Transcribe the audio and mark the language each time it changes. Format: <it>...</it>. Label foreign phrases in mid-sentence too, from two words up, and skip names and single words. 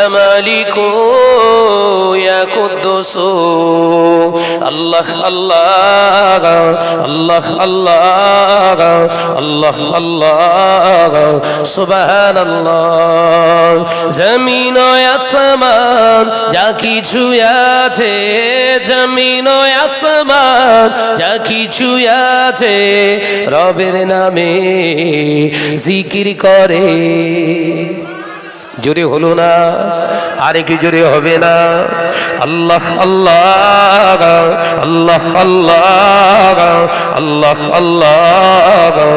<ar>مالك يا قدوس الله الله الله الله الله الله سبحان الله</ar> <bn>জমিন ও আসমান যা কিছু আছে জমিন ও আসমান যা কিছু আছে রবের নামে জিকির করে জোরে হলো না আরে কি জোরে হবে না</bn> <ar>الله الله الله الله الله الله</ar>